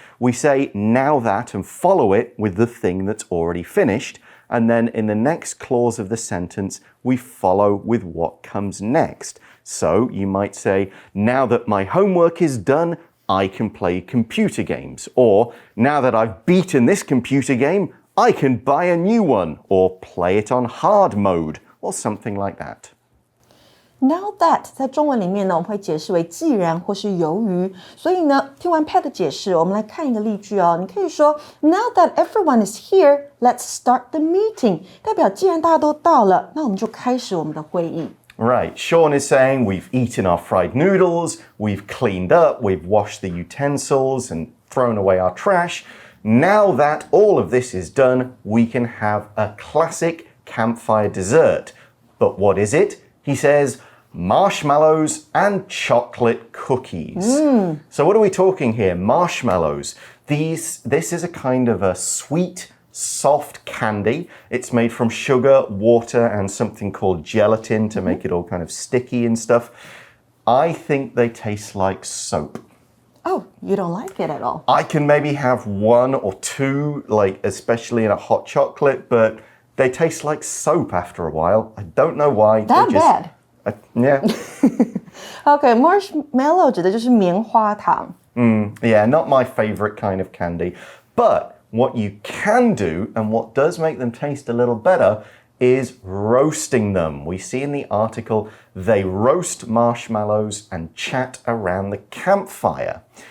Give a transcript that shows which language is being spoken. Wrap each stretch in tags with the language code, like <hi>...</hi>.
<en>We say now that and follow it with the thing that's already finished, and then in the next clause of the sentence, we follow with what comes next. So you might say, now that my homework is done, I can play computer games. Or, now that I've beaten this computer game, I can buy a new one or play it on hard mode or something like that.</en> <zh>Now that 在中文里面呢，我们会解释为既然或是由于。所以呢，听完 Pat 的解释，我们来看一个例句哦。你可以说</zh> <en>Now that everyone is here, let's start the meeting。</en> <zh>代表既然大家都到了，那我们就开始我们的会议。</zh> <en>Right, Sean is saying we've eaten our fried noodles, we've cleaned up, we've washed the utensils and thrown away our trash. Now that all of this is done, we can have a classic campfire dessert. But what is it? He says, marshmallows and chocolate cookies. So what are we talking here? Marshmallows. This is a kind of a sweet, soft candy. It's made from sugar, water, and something called gelatin to make it all kind of sticky and stuff. I think they taste like soap. Oh, you don't like it at all? I can maybe have one or two, like especially in a hot chocolate, but they taste like soap after a while. I don't know why. That bad? Yeah.</en> <zh>Okay, marshmallow 指的就是棉花糖。</zh> <en>Yeah, not my favorite kind of candy. But what you can do, and what does make them taste a little better, is roasting them. We see in the article they roast marshmallows and chat around the campfire.</en>